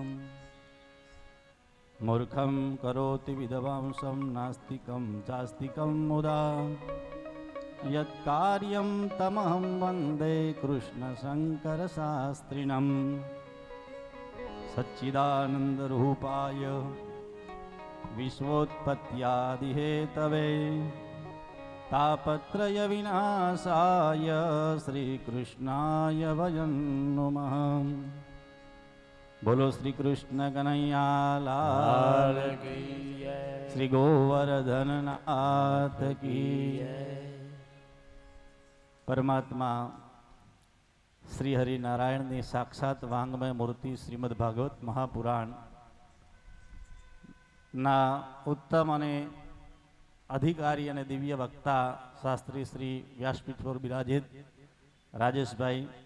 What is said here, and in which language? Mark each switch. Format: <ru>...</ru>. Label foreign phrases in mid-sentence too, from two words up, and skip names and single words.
<sa>मूर्खं करोति विद्वांसं नास्तिकं चास्तिकं मुदा यत्कार्यं तमहं वन्दे कृष्णशङ्करशास्त्रिणं सच्चिदानन्दरूपाय विश्वोत्पत्त्यादिहेतवे तापत्रय विनाशाय श्रीकृष्णाय वयं नुमः।</sa> <gu>બોલો શ્રી કૃષ્ણ કનૈયા લાલ લાલ</gu> <hi>की जय.</hi> <gu>શ્રી ગોવર્ધન નાથ કી પરમાત્મા શ્રી હરિનારાયણની સાક્ષાત વાંગમય મૂર્તિ શ્રીમદ ભાગવત મહાપુરાણ ના ઉત્તમ અને અધિકારી અને દિવ્ય વક્તા શાસ્ત્રી શ્રી વ્યાસપીઠ પર બિરાજિત રાજેશભાઈ,</gu>